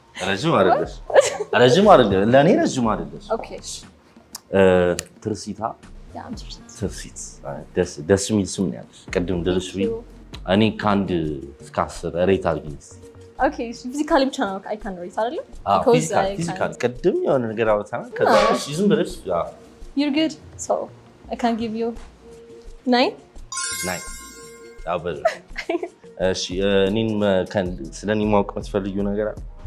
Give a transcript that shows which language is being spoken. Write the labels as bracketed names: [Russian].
[Amharic] ረዥም አይደለሽ ለእኔ ረዥም አይደለሽ ትርሲታ ትርሲት ደስ የሚል ስም ነው ያለሽ ቅድም ድርሽ እኔ ከአንድ እስከ 10 ሬት አድርጊኝ ፊዚካሊ ብቻ ነው [English] አይ ካን ሬት [Amharic] አይደለም ፊዚካሊ ቅድም የሆነ ነገር አውጥተናል ከዛ ዝም ብለሽ [English] you're good so I can give you 9 [Amharic] አበል እሺ እኔን ስለኔ ማወቅ የምትፈልጊው ነገር አለ